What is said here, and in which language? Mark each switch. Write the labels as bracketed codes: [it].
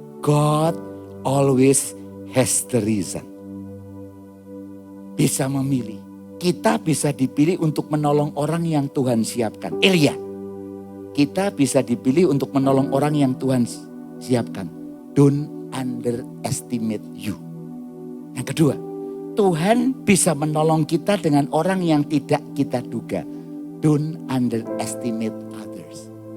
[en] God always has the reason. [id] Bisa memilih. Kita bisa dipilih untuk menolong orang yang Tuhan siapkan. Elia. Kita bisa dipilih untuk menolong orang yang Tuhan siapkan. [en] Don't underestimate you. [id] Yang kedua, Tuhan bisa menolong kita dengan orang yang tidak kita duga. [en] Don't underestimate others.